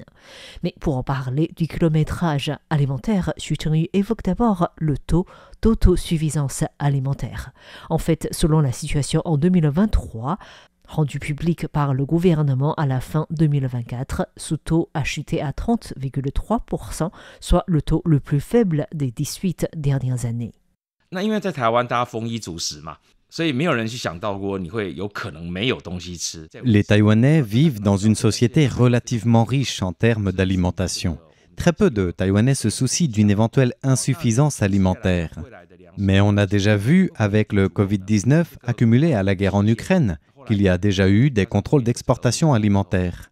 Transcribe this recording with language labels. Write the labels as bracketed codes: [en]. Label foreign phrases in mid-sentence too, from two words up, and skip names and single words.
[fr] Mais pour en parler du kilométrage alimentaire, Xu Chengyu évoque d'abord le taux d'autosuffisance alimentaire. En fait, selon la situation en 2023, rendu public par le gouvernement à la fin 2024, ce taux a chuté à 30,3%, soit le taux le plus faible des 18 dernières années. [zh] 那因为在台湾大家丰衣足食嘛，所以没有人去想到过你会有可能没有东西吃。 [fr] Les Taïwanais vivent dans une société relativement riche en termes d'alimentation. Très peu de Taïwanais se soucient d'une éventuelle insuffisance alimentaire. Mais on a déjà vu, avec le Covid-19 accumulé à la guerre en Ukraine, qu'il y a déjà eu des contrôles d'exportation alimentaire.